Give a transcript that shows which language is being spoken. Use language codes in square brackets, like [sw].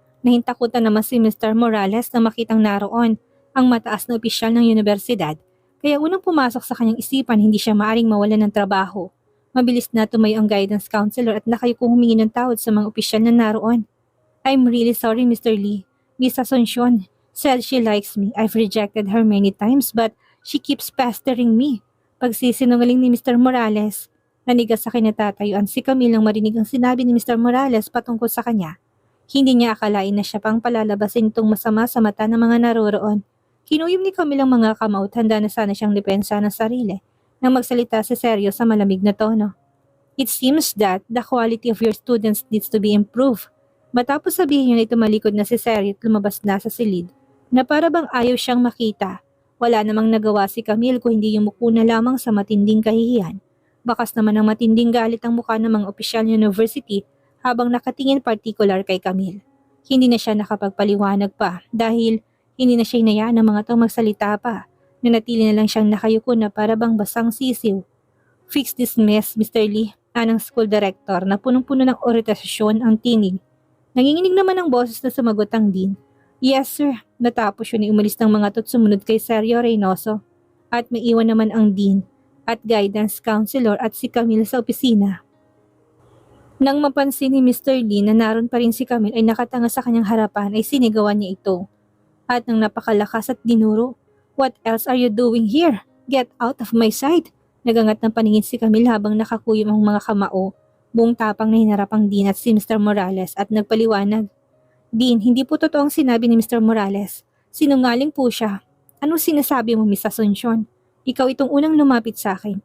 [tl] Nahintakutan naman si Mr. Morales na makitang naroon ang mataas na opisyal ng universidad, kaya unang pumasok sa kanyang isipan hindi siya maaaring mawalan ng trabaho. Mabilis na tumayo ang guidance counselor at nakayukong humingi ng tawad sa mga opisyal na naroon. [en] I'm really sorry, Mr. Lee. Miss Asuncion said she likes me. I've rejected her many times but she keeps pestering me. [tl] Pagsisinungaling ni Mr. Morales. Nanigas sa kinatatayuan si Camille nang marinig ang sinabi ni Mr. Morales patungkol sa kanya. Hindi niya akalain na siya pang palalabasin itong masama sa mata ng mga naroroon. Kinuyom ni Camille ang mga kamao at handa na sana siyang depensa ng sarili nang magsalita si Sergio sa malamig na tono. [en] It seems that the quality of your students needs to be improved. [tl] Matapos sabihin niya na tumalikod na si Sergio at lumabas na sa silid na para bang ayaw siyang makita. Wala namang nagawa si Camille kung hindi yumuko na lamang sa matinding kahihiyan. Bakas naman ng matinding galit ang mukha ng mga opisyal ng university habang nakatingin partikular kay Camille. Hindi na siya nakapagpaliwanag pa dahil hindi na siya hinayaan ng mga tao magsalita pa. Nanatili na lang siyang nakayuko na para bang basang sisiw. Fix this mess, Mr. Lee, anang school director na punong-puno ng orientasyon ang tinig. Nanginginig naman ang boses na sumagot ang dean. Yes sir, natapos yun ay umalis ng mga to't sumunod kay Sergio Reynoso. At may iwan naman ang dean at guidance counselor at si Camille sa opisina. Nang mapansin ni Mr. Lee na naroon pa rin si Camille ay nakatanga sa kanyang harapan ay sinigawan niya ito. [en] At nang napakalakas at dinuro, "What else are you doing here? Get out of my sight!" [tl] Nagangat ng paningin si Camille habang nakakuyom ang mga kamao. Buong tapang na hinarap ang Dean at si Mr. Morales at nagpaliwanag. Dean, hindi po totoong sinabi ni Mr. Morales. Sinungaling po siya. Anong sinasabi mo, Miss Asuncion? Ikaw itong unang lumapit sa akin.